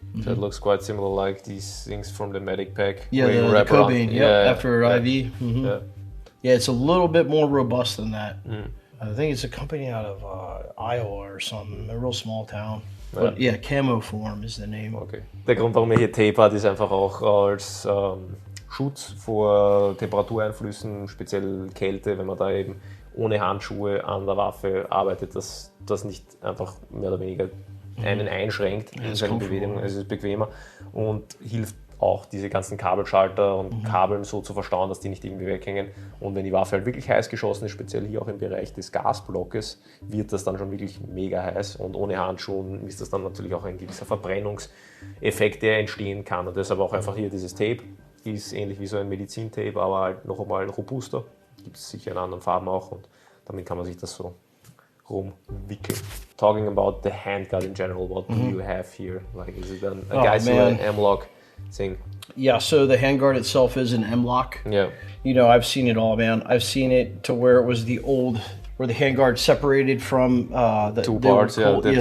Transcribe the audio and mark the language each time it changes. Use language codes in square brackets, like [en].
[en] So it looks quite similar like these things from the medic pack. Yeah, the Cobain, after IV. Yeah, it's a little bit more robust than that. I think it's a company out of Iowa or something, a real small town. But yeah, Camoform is the name. Okay. [de] Der Grund, warum er hier Tape hat, ist einfach auch als Schutz vor Temperatureinflüssen, speziell Kälte, wenn man da eben ohne Handschuhe an der Waffe arbeitet, dass das nicht einfach mehr oder weniger einen einschränkt in seiner Bewegung. Es ist bequemer und hilft auch, diese ganzen Kabelschalter und Kabeln so zu verstauen, dass die nicht irgendwie weghängen. Und wenn die Waffe halt wirklich heiß geschossen ist, speziell hier auch im Bereich des Gasblockes, wird das dann schon wirklich mega heiß. Und ohne Handschuhen ist das dann natürlich auch ein gewisser Verbrennungseffekt, der entstehen kann. Und deshalb auch einfach hier dieses Tape. Ist ähnlich wie so ein Medizintape, aber halt noch einmal robuster. Gibt es sicher in anderen Farben auch und damit kann man sich das so rumwickeln. [en] Talking about the handguard in general, what do you have here? Like, is it a Geissele M-lock thing? Yeah, so the handguard itself is an M-lock. Yeah. I've seen it all, man. I've seen it to where it was the old, where the handguard separated from the two parts, the